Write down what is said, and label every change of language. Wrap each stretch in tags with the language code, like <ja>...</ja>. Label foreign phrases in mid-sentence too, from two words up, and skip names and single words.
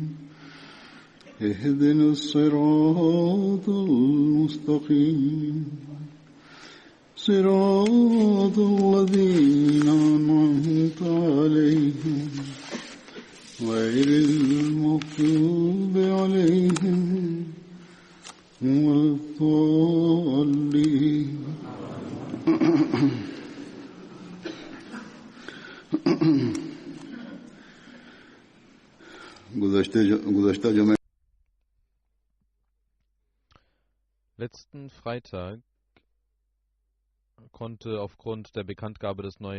<ar>اهدنا الصراط المستقيم صراط الذين أنعمت عليهم غير المغضوب عليهم ولا الضالين.</ar> <de>Letzten Freitag konnte aufgrund der Bekanntgabe des neuen</de>